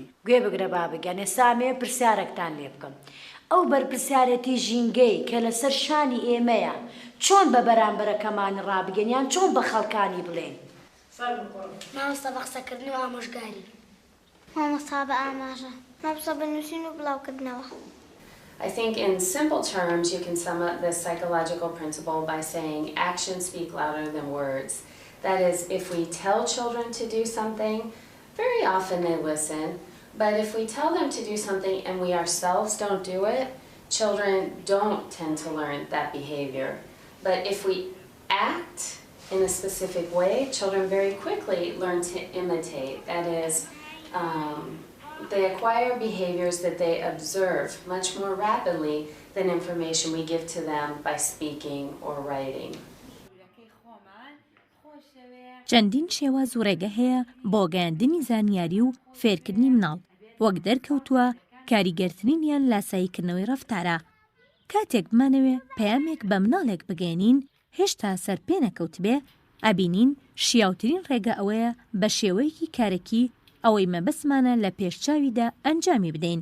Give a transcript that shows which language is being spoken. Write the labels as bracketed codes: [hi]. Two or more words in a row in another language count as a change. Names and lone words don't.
[ckb] گوێ بگرە با بگەن ئێسامێ پرسیارێکتان لێ بکەم. ئەو بەرپرسیارەتی ژینگەی کە لەسەر شانی ئێمەیە چۆن بە بەرامبەرەکەمان ڕابگەنیان چۆن بە خەڵکانی بڵێن؟ مامۆستا بە قسەکردن و ئامۆژگاری. مامۆستا بە ئاماژە. مامۆستا بە نووسین و بڵاوکردنەوە. [en] I think in simple terms you can sum up this psychological principle by saying actions speak louder than words. That is, if we tell children to do something, very often they listen, but if we tell them to do something and we ourselves don't do it, children don't tend to learn that behavior. But if we act in a specific way, children very quickly learn to imitate. That is, they acquire behaviors that they observe much more rapidly than information we give to them by speaking or writing. [ckb] چەندین شێواز و ڕێگە هەیە بۆ گەیاندنی زانیاری و فێرکردنی مناڵ، وەک دەرکەوتووە کاریگەرترینیان لاساییکردنەوەی ڕەفتارە. کاتێک بمانەوێ پەیامێک بە مناڵێک بگەێنین هێشتا سەر پێ نەکەوت بێ، ئەبینین شیاوترین ڕێگە ئەوەیە بە شێوەیەکی کارێکی ئەوەی مەبەسمانە لە پێشچاویدا ئەنجامی بدەین.